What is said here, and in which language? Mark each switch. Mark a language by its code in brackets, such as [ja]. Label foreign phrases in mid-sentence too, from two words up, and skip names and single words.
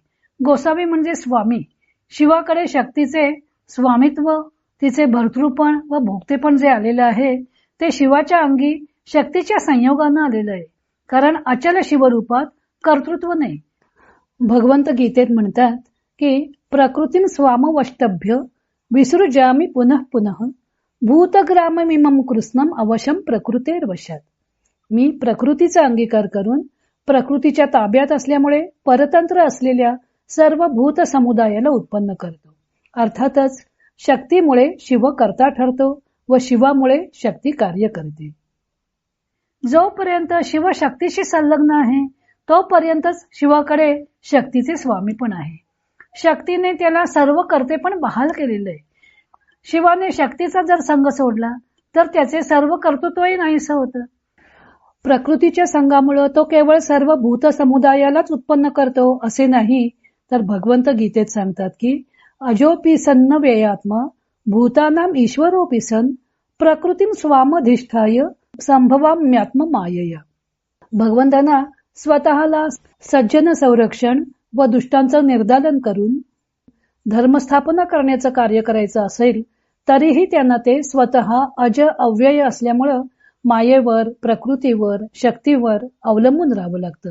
[mr] गोसावी म्हणजे स्वामी. शिवाकडे शक्तीचे स्वामित्व, तिचे भर्तृपण व भोगतेपण जे आलेलं आहे ते शिवाच्या अंगी शक्तीच्या संयोगानं आलेलं आहे. कारण अचल शिवरूपात कर्तृत्व नाही. भगवंत गीतेत म्हणतात की [sa] प्रकृतीं स्वामवष्टभ्य विसृजामि पुनः पुनः भूतग्राममिमं कृष्णम अवशम प्रकृतेर्वशात. [mr] मी प्रकृतीचा अंगीकार करून प्रकृतीच्या ताब्यात असल्यामुळे परतंत्र असलेल्या सर्व भूत समुदायाला उत्पन्न करतो. अर्थातच शक्तीमुळे शिव कर्ता ठरतो व शिवामुळे शक्ती कार्य करते. जोपर्यंत शिव शक्तीशी संलग्न आहे तोपर्यंतच शिवाकडे शक्तीचे स्वामी पण आहे. शक्तीने त्याला सर्व कर्ते पण बहाल केलेले आहे. शिवाने शक्तीचा जर संग सोडला तर त्याचे सर्व कर्तृत्वही नाहीसं होतं. प्रकृतीच्या संघामुळे तो केवळ सर्व भूत समुदायालाच उत्पन्न करतो असे नाही, तर भगवंत गीतेत सांगतात की [sa] अजोपी सन्न व्ययात्मा भूतानाम ईश्वरोपी सन प्रकृतीं स्वामधिष्ठाय संभवाम्यात्म मायया. [mr] भगवंतांना स्वतःला सज्जन संरक्षण व दुष्टांचं निर्दालन करून धर्मस्थापना करण्याचं कार्य करायचं असेल तरीही त्यांना ते स्वतः अज अव्यय असल्यामुळं मायेवर, प्रकृतीवर, शक्तीवर अवलंबून राहावं लागतं.